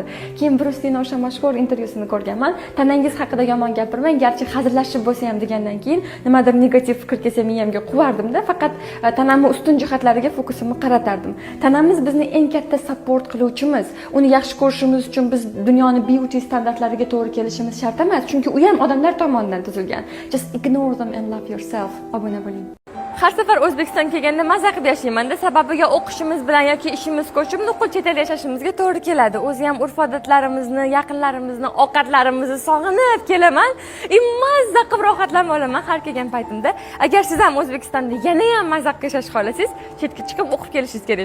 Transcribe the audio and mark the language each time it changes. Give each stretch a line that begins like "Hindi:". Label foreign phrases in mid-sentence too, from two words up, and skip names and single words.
Uzbek: Keyin Bruce Lee'ning o'sha mashhur intervyusini ko'rganman. Tanangiz haqida yomon gapirmang, garchi hazillashib bo'lsa ham degandan keyin nimadir negativ fikr kelsa miyamga quvardim-da, faqat tanamning ustun jihatlariga fokusimni qaratardim. Tanamiz bizni eng katta support qiluvchimiz. Uni yaxshi ko'rishimiz uchun biz dunyoni beauty standartlariga to'g'ri kelishimiz shart emas, chunki u ham odamlar tomonidan tuzilgan.
English: Just ignore them and love yourself.
Uzbek: Obuna bo'ling. Har safar O'zbekistonga kelganda maza qilib yashayman-da, sababiga o'qishimiz bilan yoki ishimiz ko'chib, nuqul chet el yashashimizga to'g'ri keladi. O'zi ham urf-odatlarimizni, yaqinlarimizni, ovqatlarimizni sog'inib kelaman. Mazza qilib rohatlanib olaman har kelgan paytimda. Agar siz ham O'zbekistonda yana ham mazza qilib yashashni xohlasangiz, chetga chiqib o'qib kelishingiz kerak.